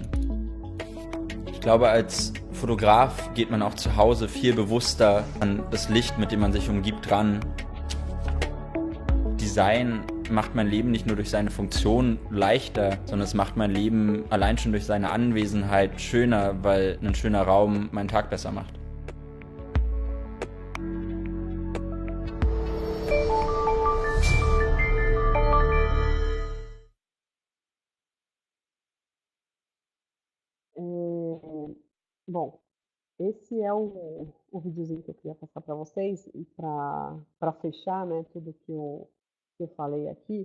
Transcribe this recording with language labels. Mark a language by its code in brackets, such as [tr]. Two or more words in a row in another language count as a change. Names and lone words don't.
[de] Ich glaube, als Fotograf geht man auch zu Hause viel bewusster an das Licht, mit dem man sich umgibt, ran. Design macht mein Leben nicht nur durch seine Funktion leichter, sondern es macht mein Leben allein schon durch seine Anwesenheit schöner, weil ein schöner Raum meinen Tag besser macht. [pt] Bom, esse é o videozinho que eu queria passar para vocês, e para fechar, né, tudo que eu falei aqui.